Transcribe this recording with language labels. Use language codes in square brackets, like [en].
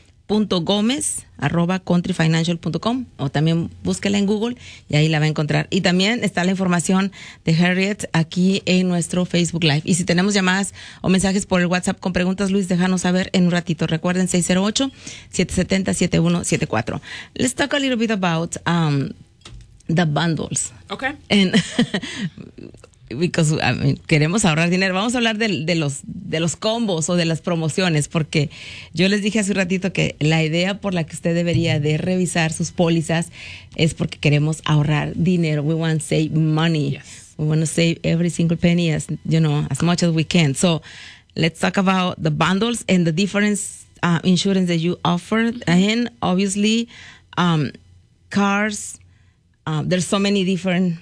[es] .Gomez@countryfinancial.com o también búsquela en Google y ahí la va a encontrar. Y también está la información de Harriet aquí en nuestro Facebook Live. Y si tenemos llamadas o mensajes por el WhatsApp con preguntas, Luis, déjanos saber en un ratito. Recuerden 608-770-7174. [en] Let's talk a little bit about the bundles. Okay. And because [es] queremos ahorrar dinero. Vamos a hablar de los combos o de las promociones, porque yo les dije hace un ratito que la idea por la que usted debería de revisar sus pólizas es porque queremos ahorrar dinero. [en] We want to save money. Yes. We want to save every single penny as, you know, as much as we can. So let's talk about the bundles and the different insurance that you offer. Mm-hmm. And obviously, cars, there's so many different...